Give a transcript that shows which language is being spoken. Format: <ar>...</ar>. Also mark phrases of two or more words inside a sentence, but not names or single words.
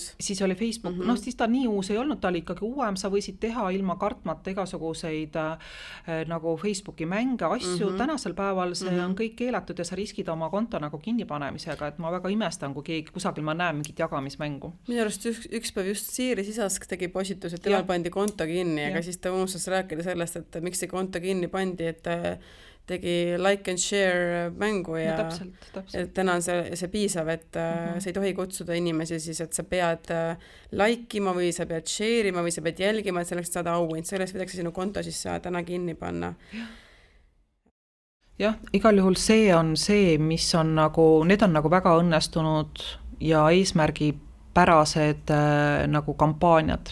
<et>Siis oli Facebook, siis ta nii uus ei olnud, ta oli ikkagi uuem, sa võisid teha ilma kartmata igasuguseid nagu Facebooki mänge, asju, tänasel päeval see on kõik keelatud ja sa riskid oma konto nagu kinnipanemisega, et ma väga imestan, kui keegi kusagil ma näen mingit jagamismängu. Minu arust üks päev just Siiri Sisask tegi postitus, et temal pandi konto kinni, aga siis ta unustas rääkida sellest, et miks see konto kinni pandi, et tegi</et> <en>like and share</en> <et>mängu ja täpselt. Et täna on see piisav, et sa ei tohi kutsuda inimesi siis, et sa pead likeima või sa pead share'ima või sa pead jälgima, et selleks saada auhind, sellest võidakse sinu konto siis täna kinni panna. Jah, igal juhul see on see, mis on nagu, need on nagu väga õnnestunud ja eesmärgipärased nagu kampaaniad.</et>